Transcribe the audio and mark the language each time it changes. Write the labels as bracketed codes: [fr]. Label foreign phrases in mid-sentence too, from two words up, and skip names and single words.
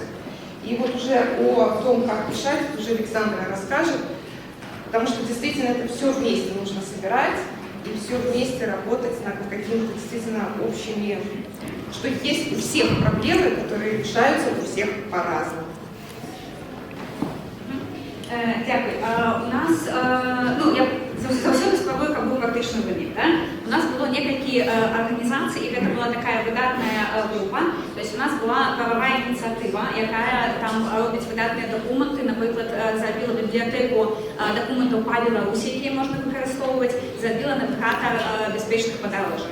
[ru] И вот уже о том, как решать, уже Александра расскажет, потому что действительно это все вместе нужно собирать и все вместе работать над какими-то действительно общими, что есть у всех проблемы, которые решаются у всех по-разному. [uk] Дякую. [be] У нас, ну, я заўсёды спрабую, каб быў практычны вынік. У нас было некалькі арганізацый, і гэта была такая выдатная група. [ru] То есть [be] у нас была правовая ініцыятыва, якая там робіць выдатныя дакументы, напрыклад, зрабіла бібліятэку дакументаў па Беларусі, якія можна выкарыстоўваць, зрабіла навігатар бяспечных падарожжаў.